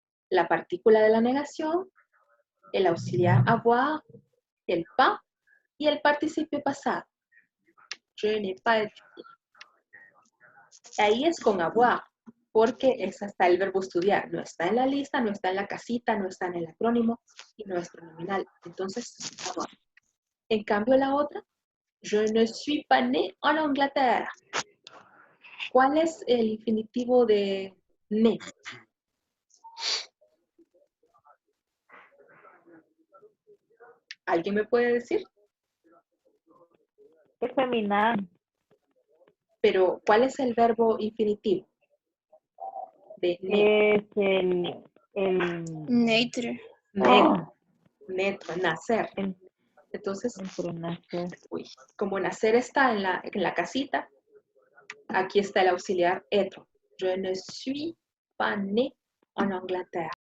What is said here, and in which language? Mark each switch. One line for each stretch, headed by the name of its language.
Spanish: La partícula de la negación, el auxiliar avoir, el pas y el participio pasado.
French: Je n'ai pas étudié.
Spanish: Ahí es con avoir, porque es hasta el verbo estudiar. No está en la lista, no está en la casita, no está en el acrónimo y no es pronominal. Entonces, avoir. En cambio, la otra,
French: je ne suis pas né en Angleterre.
Spanish: ¿Cuál es el infinitivo de né? ¿Alguien me puede decir? Es femenino. Pero, ¿cuál es el verbo infinitivo de né? Es el Nature. Neto, nacer. Entonces, nacer. como nacer está en la casita, aquí está el auxiliar être.
French: Je ne suis pas né en Angleterre.